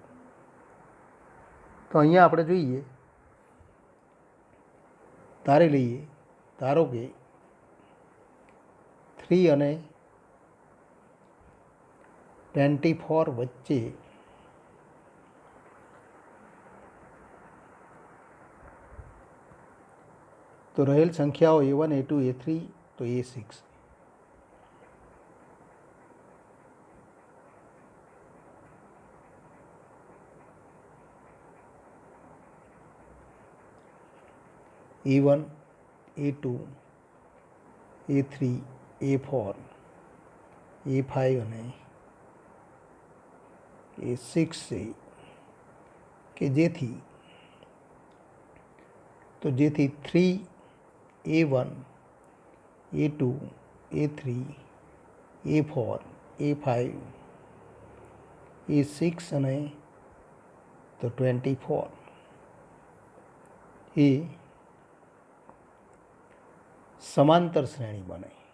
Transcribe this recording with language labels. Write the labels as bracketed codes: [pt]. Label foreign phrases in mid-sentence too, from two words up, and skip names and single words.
[gu] તો અહીંયા આપણે જોઈએ, ધારી લઈએ, ધારો કે 3 અને 24 વચ્ચે તો રહેલ સંખ્યાઓ A1 A2 A3 તો A6. A1 A2 A3 A4 A5 અને A6 છે કે જેથી 3 A1 A2 A3 A4 A5 A6 અને તો 24 એ સમાંતર શ્રેણી બને.